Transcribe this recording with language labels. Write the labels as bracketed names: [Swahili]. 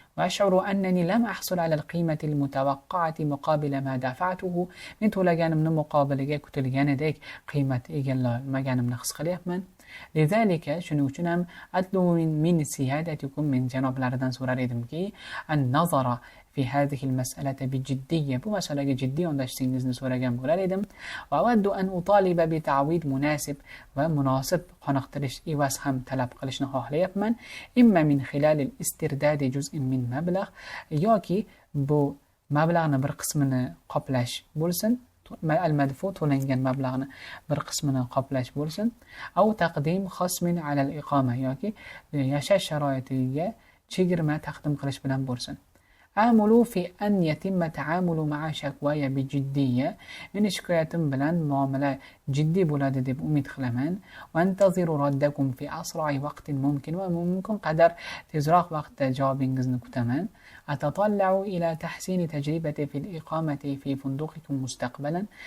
[Arabic] وأشعر أنني لم أحصل على القيمة المتوقعة مقابل ما دفعته. [Uzbek] men to'laganimni muqobiliga kutilganidek qiymat egallamaganimni his qilyapman. [Arabic] لذلك [Uzbek] shuning uchun ham [Arabic] أطلب من سيادتكم, [Uzbek] men janoblaridan so'rar edimki, [Arabic] النظر في هذه المسألة بجدية. [Uzbek] bu masalaga jiddiy yondashishingizni so'ragan bo'lar edim. [Arabic] وأود أن أطالب بتعويض مناسب [Uzbek] va munosib qoniqtirish evaz ham talab qilishni xohlayapman. [Arabic] إما من خلال الاسترداد جزء من مبلغ, [Uzbek] yoki bu mablag'ni bir qismini qoplash bo'lsin, al-madfu to'langan mablag'ni bir qismini qoplash bo'lsin. [Arabic] أو تقديم خصم على الإقامة, [Uzbek] yoki yashash sharoitiga chegirma taqdim qilish bilan bo'lsin. [Arabic] آمل في أن يتم التعامل مع شكواي بجدية. [Uzbek] men shikoyatim bilan muomala jiddiy bo'ladi deb umid qilaman. [Arabic] وانتظر ردكم في أسرع وقت ممكن. [Uzbek] va mumkin qadar tezroq vaqtda javobingizni kutaman. [Arabic] أتطلع إلى تحسين تجربتي في الإقامة في فندقكم مستقبلا.